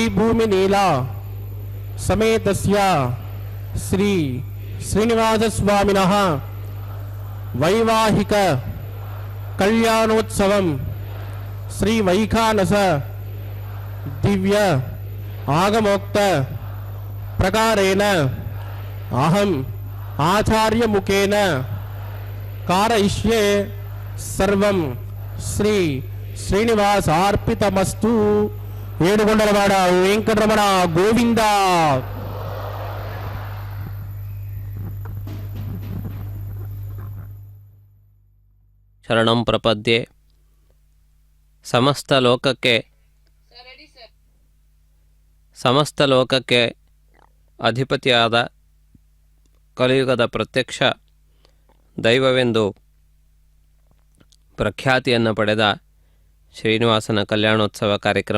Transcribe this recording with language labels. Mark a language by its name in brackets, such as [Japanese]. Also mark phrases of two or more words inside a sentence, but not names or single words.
[Sanskrit] భూమి నీలా సమేతస్య శ్రీ శ్రీనివాస స్వామినః వైవాహిక కళ్యాణోత్సవం శ్రీ వైఖానస దివ్య ఆగమోక్త ప్రకారేణ అహం ఆచార్యముఖేన కారయిష్యే సర్వం శ్రీ శ్రీనివాసార్పితమస్తు. [Telugu] ఏడుకొండలవాడ వెంకటరమణ గోవింద. [Sanskrit] ಶರಣಂ ಪ್ರಪದ್ಯೆ. [Kannada] ಸಮಸ್ತ ಲೋಕಕ್ಕೆ ಅಧಿಪತಿಯಾದ ಕಲಿಯುಗದ ಪ್ರತ್ಯಕ್ಷ ದೈವವೆಂದು ಪ್ರಖ್ಯಾತಿಯನ್ನು ಪಡೆದ ಶ್ರೀನಿವಾಸನ ಕಲ್ಯಾಣೋತ್ಸವ ಕಾರ್ಯಕ್ರಮ.